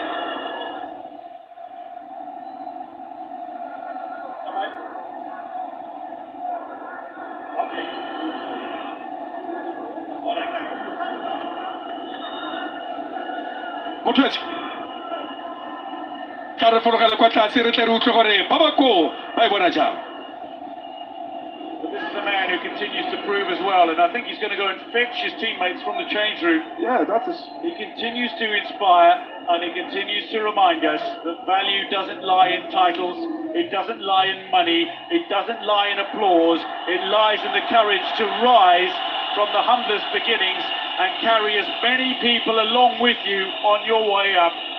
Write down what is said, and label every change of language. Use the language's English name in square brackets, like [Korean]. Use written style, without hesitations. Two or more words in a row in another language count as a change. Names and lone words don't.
[Tswana] Motwetsi ka re forogela kwa tlase re tle re utlwe gore ba bako ba e bona jang. [English] This is a man who continues to prove as well, and I think he's going to go and fetch his teammates from the change room. Yeah, that is. He continues to inspire, and he continues to remind us that value doesn't lie in titles, it doesn't lie in money, it doesn't lie in applause, it lies in the courage to rise from the humblest beginnings and carry as many people along with you on your way up.